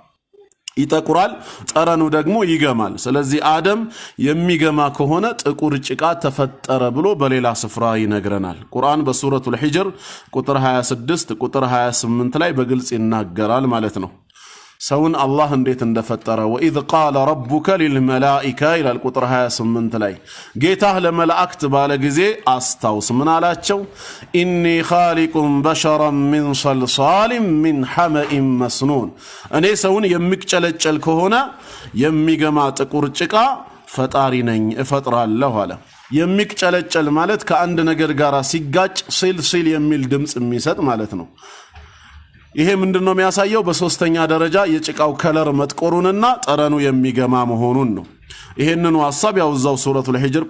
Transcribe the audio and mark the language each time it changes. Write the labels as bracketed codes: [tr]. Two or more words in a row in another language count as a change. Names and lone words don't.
[am] ይጠቁራል ጠረኑ ደግሞ ይገማል ስለዚህ አደም የሚገማ ከሆነ ጥቁር ጭቃ ተፈጠረ ብሎ በሌላ ስፍራ ይነግረናል ቁርአን በሱረቱል ሂጅር ቁጥር 26 ቁጥር 28 ላይ በግልጽ ይናገራል ማለት ነው ሰውን አላህ እንዴት እንደፈጠረ [ar] وإذ قال ربك للملائكة إلى القطر [am] 28 ላይ ጌታህ ለመላእክት ባለ ጊዜ አስታውስ ምን አላቸው [ar] إني خالق بشرا من صلصال من حمأ مسنون [am] እኔ ሰውን የሚጨለጨል ከሆነ የሚገማ ጥቁር ጭቃ ፈጣሪ ነኝ እፈጥራለሁ አለ የሚጨለጨል ማለት ከአንድ ነገር ጋር ሲጋጭ ሲል የሚል ድምጽ የሚሰጥ ማለት ነው ይሄ ምንድነው የሚያሳየው በሶስተኛ ደረጃ የጭቃው ከለር መጥቆሩንና ጠረኑ የሚገማ መሆኑን ነው ይሄንን ሐሳብ ያውዛው ሱረቱል ሂጅር